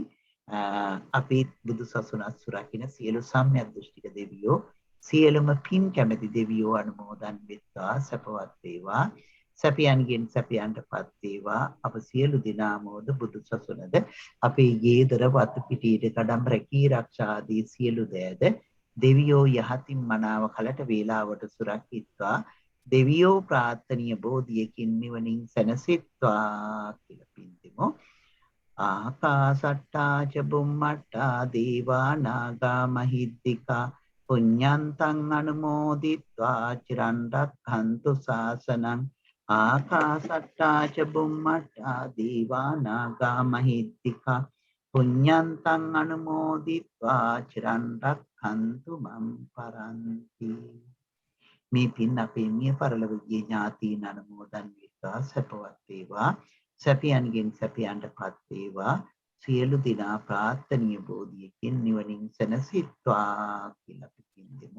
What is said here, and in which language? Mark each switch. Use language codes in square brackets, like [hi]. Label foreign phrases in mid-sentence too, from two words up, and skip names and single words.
[si] අපි බුදු සසුනත් සුරකින්න සියලු සම්‍යක් දෘෂ්ටික දෙවියෝ සියලුම පින් කැමැති දෙවියෝ අනුමෝදන් වෙත්වා සපවත් වේවා සැපයන්ගෙන් සැපයන්ටපත් වේවා අප සියලු දෙනාමෝද බුදු සසුනද අපේ ගේදර වතු පිටියේ කඩම් රැකී ආරක්ෂා ආදී සියලු දෑද දෙවියෝ යහතින් මනාව කලට වේලාවට සුරකිත්වා දෙවියෝ ප්‍රාර්ථනීය බෝධියකින් නිවනින් සැනසෙත්වා කියලා පින්තිමු [pi] ආකාසට්ටා ච බුම්මට්ටා දේවා නාග මහිද්దికා පුඤ්ඤන්තං අනුමෝදිත්වා චිරන් රක්ඛන්තු ශාසනං ආකාසට්ටා ච බුම්මට්ටා දේවා නාග මහිද්దికා පුඤ්ඤන්තං අනුමෝදිත්වා චිරන් රක්ඛන්තු [si] මම් පරන්ති මේ පින් අපේ මිය පරලොවගේ ඥාතීන් අනුමෝදන් වෙත්වා සපවත් වේවා සැපයන්ගෙන් සැපයන්ටපත් වේවා සියලු දිනා ප්‍රාර්ථනීය බෝධියකින් නිවනින් සැනසෙත්වා කියලා පිටින්දෙමු.